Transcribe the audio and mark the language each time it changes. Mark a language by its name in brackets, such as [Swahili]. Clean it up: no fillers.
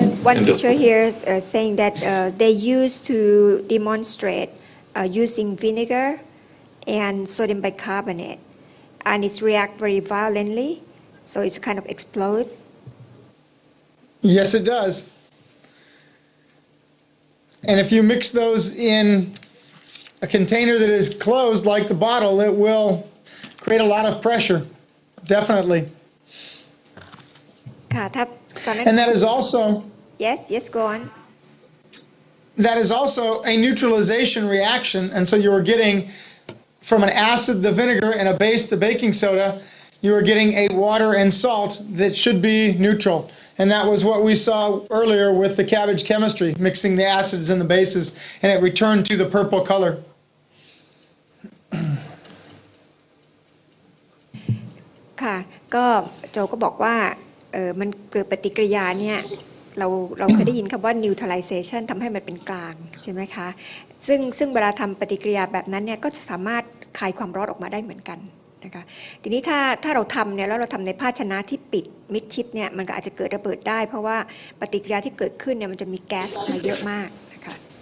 [English] One teacher here is saying that they used to demonstrate using vinegar and sodium bicarbonate, and it reacts very violently, so it's kind of explode. Yes, it does. And if you mix those in a container that is closed like the bottle, it will create a lot of pressure, definitely. And that is also yes go on. That is also a neutralization reaction, and so you are getting from an acid the vinegar and a base the baking soda, you are getting a water and salt that should be neutral. And that was what we saw earlier with the cabbage chemistry, mixing the acids and the bases, and it returned to the purple color. [Thai] ค่ะก็โจก็บอกว่ามันเกิดปฏิกิริยาเนี่ยเราเคยได้ยินคำว่า neutralization ทำให้มันเป็นกลางใช่ไหมคะซึ่งเวลาทำปฏิกิริยาแบบนั้นเนี่ยก็จะสามารถคายความร้อนออกมาได้เหมือนกันนะคะทีนี้ถ้าเราทำเนี่ยแล้วเราทำในภาชนะที่ปิดมิดชิดเนี่ยมันก็อาจจะเกิดระเบิดได้เพราะว่าปฏิกิริยาที่เกิดขึ้นเนี่ยมันจะมีแก๊สออกมาเยอะมากนะคะ